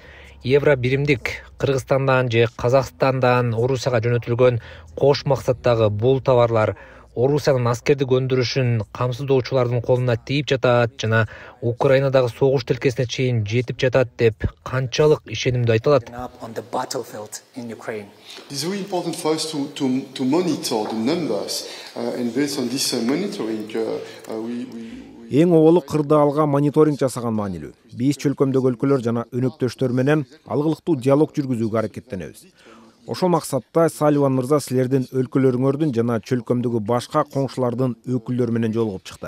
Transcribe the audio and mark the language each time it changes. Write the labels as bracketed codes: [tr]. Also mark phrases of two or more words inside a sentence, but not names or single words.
[ky] Евро биримдик Кыргызстандан же Казакстандан Орусияга жөнөтүлгөн кош максаттагы бул товарлар Орусиянын аскердик өндүрүшүн камсыздоочулардын колуна тийип жатат жана Украинадагы согуш тилкесине чейин жетип жатат деп канчалык ишенимдүү айта алат? [en] It is really important for us to monitor the numbers, and based on this monitoring, [ky] Эң оболу кырды алга мониторинг жасаган маанилүү. Биз чөлкөмдөгү өлкөлөр жана өнөктөштөр менен алгылыктуу диалог жүргүзүүгө аракеттенебиз. Ошол максатта Салливан мырза силердин өлкөлөрүңөрдүн жана чөлкөмдөгү башка коңшулардын өкүлдөрү менен жолугуп чыкты.